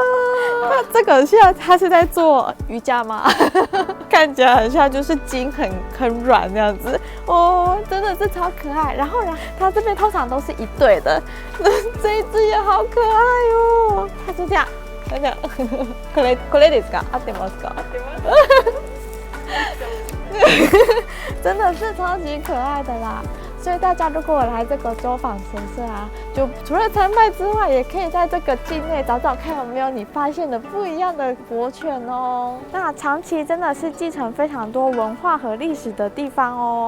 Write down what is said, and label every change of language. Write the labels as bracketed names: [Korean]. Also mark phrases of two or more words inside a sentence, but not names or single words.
[Chinese] 那这个现在它是在做瑜伽吗？看起来很像就是筋很软这样子哦，真的是超可爱。然后呢，它这边通常都是一对的，这一只也好可爱哦。它就这样，这样， [Japanese] これですか？合ってますか？ [Chinese] 真的是超级可爱的啦。所以大家如果来这个周访神社啊，就除了参拜之外，也可以在这个境内找找看有没有你发现的不一样的博犬哦。那长崎真的是继承非常多文化和历史的地方哦。